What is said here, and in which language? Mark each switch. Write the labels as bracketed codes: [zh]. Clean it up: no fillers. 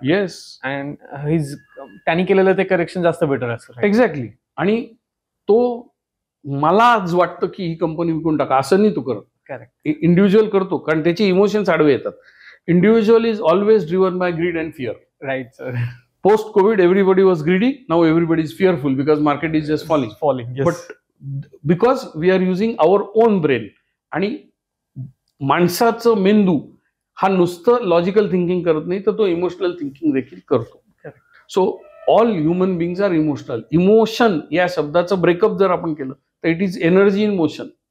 [en] Yes. [mr] And त्यांनी केलेलं ते करेक्शन जास्त बेटर असतं. [en] Exactly. [mr] आणि तो मला आज वाटतं की ही कंपनी विकून टाका असं नाही तू करत. [en] Correct. [mr] इंडिव्हिज्युअल करतो कारण त्याचे इमोशन्स आडवे येतात. [en] Individual is always driven by greed and fear. Right sir. Post COVID, everybody was greedy. Now everybody is fearful because market is just falling. Yes. But because we are using our own brain, [mr] आणि माणसाचं मेंदू हा नुसतं logical thinking करत नाही तर तो emotional thinking देखील करतो. [en] So all human beings are emotional. [mr] Emotion या शब्दाचं ब्रेकअप जर आपण केलं तर [en] It is energy in motion.